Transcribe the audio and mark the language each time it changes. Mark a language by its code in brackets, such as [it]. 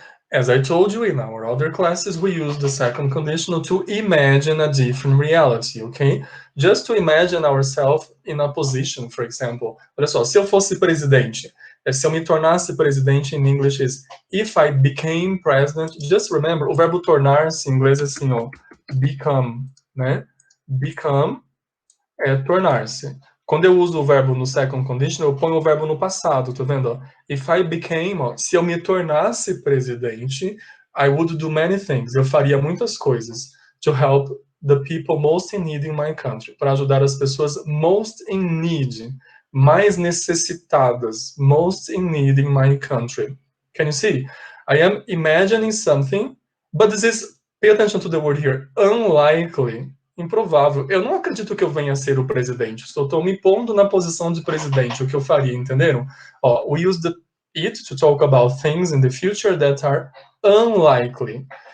[en] As I told you, in our other classes, we use the second conditional to imagine a different reality, okay? Just to imagine ourselves in a position, for example. [pt] Olha só, se eu fosse presidente, se eu me tornasse presidente, [en] in English is, if I became president, just remember, [pt] o verbo tornar-se em inglês é assim, ó, become, né? Become é tornar-se. Quando eu uso o verbo no second conditional, eu ponho o verbo no passado, tá vendo? [en] If I became, ó, [pt] se eu me tornasse presidente, [en] I would do many things. [pt] Eu faria muitas coisas [en] to help the people most in need in my country. [pt] Para ajudar as pessoas [en] most in need, [pt] mais necessitadas, [en] most in need in my country. Can you see? I am imagining something, but this is, pay attention to the word here, unlikely. [pt] Improvável. Eu não acredito que eu venha a ser o presidente. Estou me pondo na posição de presidente, o que eu faria, entenderam? Ó, [en] we use the it to talk about things in the future that are unlikely.